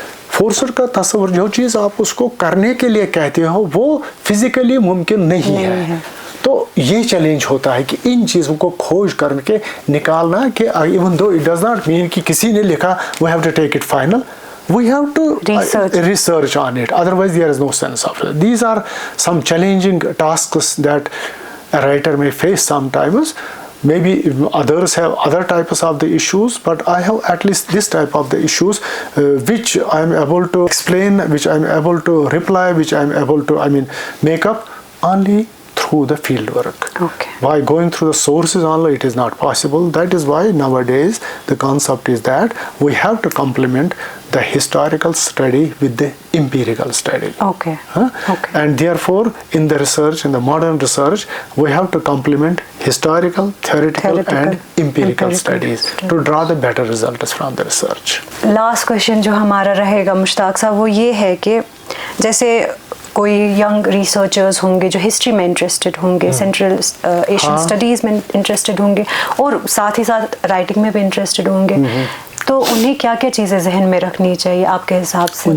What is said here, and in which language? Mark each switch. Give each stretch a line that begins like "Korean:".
Urdu: Forced کا تصور جو چیز آپ اس کو کرنے کے لیے کہتے ہو وہ فزیکلی ممکن نہیں ہے. تو یہ چیلنج ہوتا ہے کہ ان چیزوں کو کھوج کر کے نکالنا کہ
English: even though it does not mean
Urdu: کہ کسی نے لکھا
English: We have to take it final, we have to research on it, otherwise there is no sense of it. These are some challenging tasks that a writer may face sometimes. Maybe others have other types of the issues, but I have at least this type of the issues which I am able to explain, which I am able to reply, which I am able to make up only through the field work. Okay. By going through the sources only it is not possible. That is why nowadays the concept is that we have to complement the historical study with the empirical study. Okay. Okay. And therefore in the research, in the modern research, we have to complement historical, theoretical and empirical studies to draw the better results from the research. Last question
Urdu: جو ہمارا رہے گا مشتاق صاحب وہ یہ ہے کہ جیسے کوئی ینگ ریسرچرز ہوں گے جو ہسٹری میں انٹرسٹڈ ہوں گے, سینٹرل ایشین اسٹڈیز میں انٹرسٹڈ ہوں گے اور ساتھ ہی ساتھ رائٹنگ میں بھی انٹرسٹڈ ہوں گے, تو انہیں کیا کیا چیزیں ذہن میں رکھنی چاہیے آپ کے حساب سے؟